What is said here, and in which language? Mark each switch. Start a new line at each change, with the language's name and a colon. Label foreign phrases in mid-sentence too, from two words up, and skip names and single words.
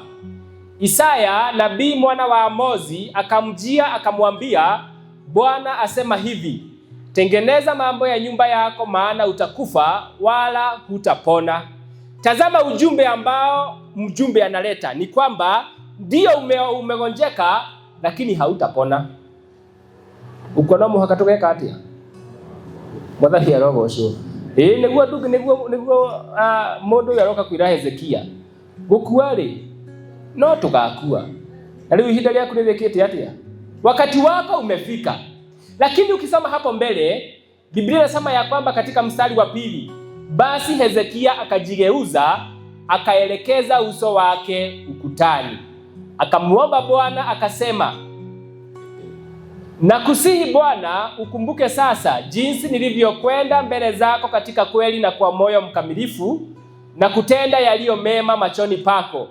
Swahili: Isaya nabii mwana wa Amozi akamjia akamwambia, Bwana asema hivi, tengeneza mambo ya nyumba yako, maana utakufa wala hutapona. Tazama ujumbe ambao mjumbe analeta ni kwamba ndio umegonjeka lakini hautapona.
Kikuyu: Ukona muhakatoke katia mwathani arogo ucio niguo mundu yaroka kwira Hezekia gukua ri no tugakua, na riu ihinda ryaku nirikite atia,
Swahili: wakati wako umefika. Lakini ukisoma hapo mbele Biblia inasema ya kwamba katika mstari wa 2, basi Hezekia akajigeuza akaelekeza uso wake ukutani, akamuomba Bwana akasema, nakusihi Bwana, ukumbuke sasa jinsi nilivyokwenda mbele zako katika kweli na kwa moyo mkamilifu na kutenda yaliyo mema machoni pako.